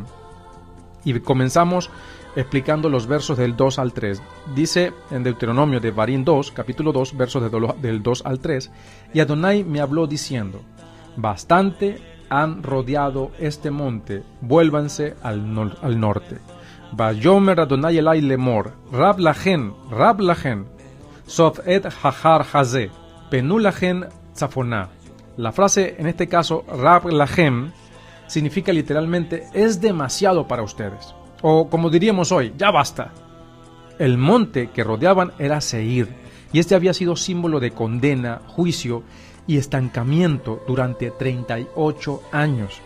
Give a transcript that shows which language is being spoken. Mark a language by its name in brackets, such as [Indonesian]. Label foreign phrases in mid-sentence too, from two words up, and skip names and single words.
[Spanish] Y comenzamos explicando los versos del 2 al 3. Dice en Deuteronomio de Varim 2, capítulo 2, versos del 2 al 3, y Adonai me habló diciendo, bastante han rodeado este monte, vuélvanse al norte. [Hebrew] ויאמר אדני אלי לאמר רב לכם סב את ההר הזה פנו לכם צפנה. [Spanish] La frase, en este caso, [Hebrew] רב לכם, [Spanish] significa literalmente, es demasiado para ustedes. O como diríamos hoy, ya basta. El monte que rodeaban era Seir, y este había sido símbolo de condena, juicio y estancamiento durante 38 años.